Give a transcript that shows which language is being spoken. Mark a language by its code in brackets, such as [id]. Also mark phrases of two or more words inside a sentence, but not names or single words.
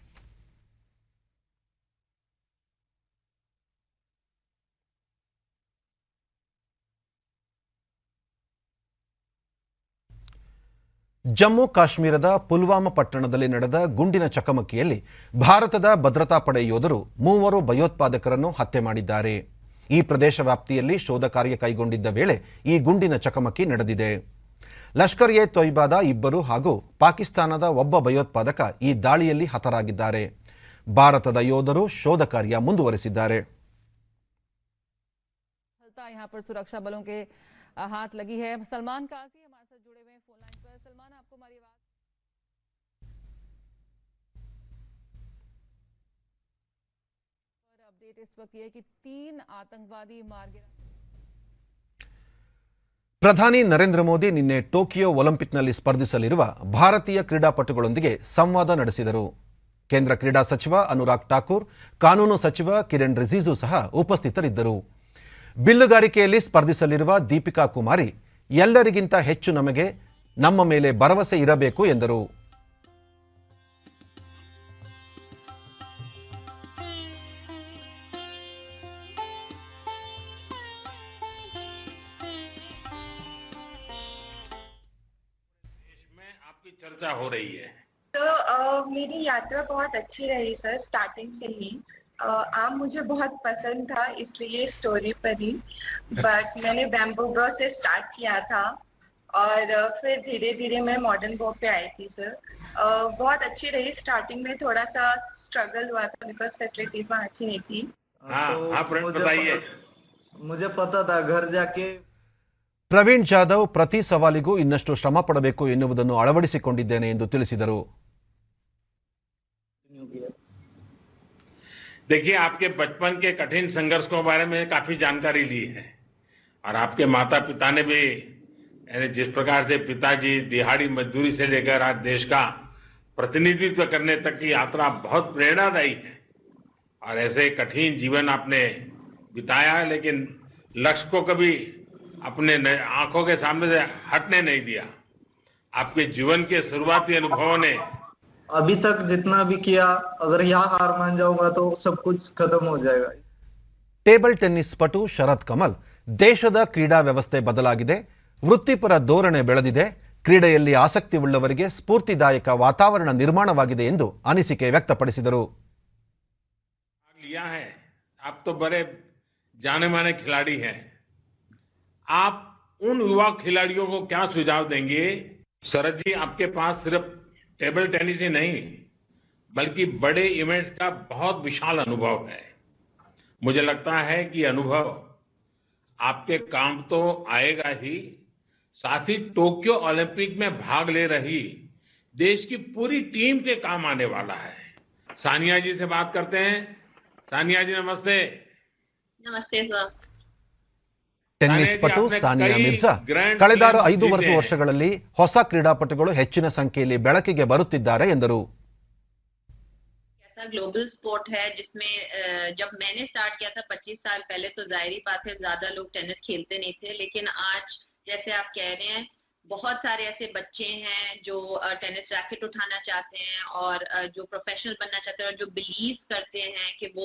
[kn] ಜಮ್ಮು ಕಾಶ್ಮೀರದ ಪುಲ್ವಾಮಾ ಪಟ್ಟಣದಲ್ಲಿ ನಡೆದ ಗುಂಡಿನ ಚಕಮಕಿಯಲ್ಲಿ ಭಾರತದ ಭದ್ರತಾ ಪಡೆ ಯೋಧರು 3 ಭಯೋತ್ಪಾದಕರನ್ನು ಹತ್ಯೆ ಮಾಡಿದ್ದಾರೆ. ಈ ಪ್ರದೇಶ ವ್ಯಾಪ್ತಿಯಲ್ಲಿ ಶೋಧ ಕಾರ್ಯ ಕೈಗೊಂಡಿದ್ದ ವೇಳೆ ಈ ಗುಂಡಿನ ಚಕಮಕಿ ನಡೆದಿದೆ. ಲಷ್ಕರ್ ಎ ತೊಯ್ಬಾದ ಇಬ್ಬರು ಹಾಗೂ ಪಾಕಿಸ್ತಾನದ ಒಬ್ಬ ಭಯೋತ್ಪಾದಕ ಈ ದಾಳಿಯಲ್ಲಿ ಹತರಾಗಿದ್ದಾರೆ. ಭಾರತದ ಯೋಧರು ಶೋಧ ಕಾರ್ಯ ಮುಂದುವರೆಸಿದ್ದಾರೆ. [hi] यहाँ पर सुरक्षा बलों के हाथ लगी है. सलमान काजी हमारे साथ जुड़े हुए हैं फोन लाइन पर. सलमान, आपको हमारी आवाज और अपडेट इस वक्त ये कि 3 आतंकवादी मार गिरा. [kn] ಪ್ರಧಾನಿ ನರೇಂದ್ರ ಮೋದಿ ನಿನ್ನೆ ಟೋಕಿಯೋ ಒಲಿಂಪಿಕ್ನಲ್ಲಿ ಸ್ಪರ್ಧಿಸಲಿರುವ ಭಾರತೀಯ ಕ್ರೀಡಾಪಟುಗಳೊಂದಿಗೆ ಸಂವಾದ ನಡೆಸಿದರು. ಕೇಂದ್ರ ಕ್ರೀಡಾ ಸಚಿವ ಅನುರಾಗ್ ಠಾಕೂರ್, ಕಾನೂನು ಸಚಿವ ಕಿರಣ್ ರಿಜಿಜು ಸಹ ಉಪಸ್ಥಿತರಿದ್ದರು. ಬಿಲ್ಲುಗಾರಿಕೆಯಲ್ಲಿ ಸ್ಪರ್ಧಿಸಲಿರುವ ದೀಪಿಕಾ ಕುಮಾರಿ, ಎಲ್ಲರಿಗಿಂತ ಹೆಚ್ಚು ನಮ್ಮ ಮೇಲೆ ಭರವಸೆ ಇರಬೇಕು ಎಂದರು. [hi] चर्चा हो रही है तो मेरी यात्रा बहुत अच्छी रही सर. स्टार्टिंग से ही आम मुझे बहुत पसंद था, इसलिए स्टोरी पर ही. बट मैंने [en] bamboo bow [hi] से स्टार्ट किया था और फिर धीरे धीरे मैं [en] modern bow [hi] पे आई थी सर. बहुत अच्छी रही. स्टार्टिंग में थोड़ा सा स्ट्रगल हुआ था [en] because facilities [hi] वहाँ अच्छी नहीं थी. मुझे पता था घर जाके. [kn] ಪ್ರವೀಣ್ ಜಾಧವ್ ಪ್ರತಿ ಸವಾಲಿಗೂ ಇನ್ನಷ್ಟು ಶ್ರಮ ಪಡಬೇಕು ಎನ್ನುವುದನ್ನು ಅಳವಡಿಸಿಕೊಂಡಿದ್ದೇನೆ ಎಂದು ತಿಳಿಸಿದರು. [hi] देखिए, आपके बचपन के कठिन संघर्ष के बारे में काफी जानकारी ली है और आपके माता पिता ने भी, जिस प्रकार से पिताजी दिहाड़ी मजदूरी से लेकर आज देश का प्रतिनिधित्व करने तक की यात्रा बहुत प्रेरणादायी है. और ऐसे कठिन जीवन आपने बिताया, लेकिन लक्ष्य को कभी अपने आंखों के सामने से हटने नहीं दिया. आपके जीवन के शुरुआती अनुभवों ने अभी तक जितना भी किया, अगर यहाँ हार मान जाऊंगा तो सब कुछ खत्म हो जाएगा. [en] table tennis [kn] ಪಟು ಶರತ್ ಕಮಲ್, ದೇಶದ ಕ್ರೀಡಾ ವ್ಯವಸ್ಥೆ ಬದಲಾಗಿದೆ, ವೃತ್ತಿಪರ ಧೋರಣೆ ಬೆಳೆದಿದೆ, ಕ್ರೀಡೆಯಲ್ಲಿ ಆಸಕ್ತಿ ಉಳ್ಳವರಿಗೆ ಸ್ಫೂರ್ತಿದಾಯಕ ವಾತಾವರಣ ನಿರ್ಮಾಣವಾಗಿದೆ ಎಂದು ಅನಿಸಿಕೆ ವ್ಯಕ್ತಪಡಿಸಿದರು. [hi] लिया है, आप तो बड़े जाने माने खिलाड़ी हैं. आप उन युवा खिलाड़ियों को क्या सुझाव देंगे? शरद जी, आपके पास सिर्फ [en] table tennis [hi] ही नहीं बल्कि बड़े इवेंट्स का बहुत विशाल अनुभव है. मुझे लगता है कि अनुभव आपके काम तो आएगा ही, साथ ही टोक्यो ओलंपिक में भाग ले रही देश की पूरी टीम के काम आने वाला है. सानिया जी से बात करते हैं. सानिया जी, नमस्ते. नमस्ते सर. [kn] ಟೆನ್ನಿಸ್ ಪಟು ಸಾನಿಯಾ ಮಿರ್ಜಾ ಕಳೆದ 5 ವರ್ಷಗಳಲ್ಲಿ ಹೊಸ ಕ್ರೀಡಾಪಟುಗಳು ಹೆಚ್ಚಿನ ಸಂಖ್ಯೆಯಲ್ಲಿ ಬೆಳಕಿಗೆ ಬರುತ್ತಿದ್ದಾರೆ ಎಂದರು. [hi] ऐसा [en] global sport [hi] है जिसमें जब मैंने स्टार्ट किया था 25 साल पहले तो जाहिर बात है ज्यादा लोग टेनिस खेलते नहीं थे, लेकिन आज जैसे आप कह रहे हैं बहुत सारे ऐसे बच्चे हैं जो [en] tennis racket [hi] उठाना चाहते हैं और जो प्रोफेशनल बनना चाहते हैं और जो बिलीव करते हैं कि वो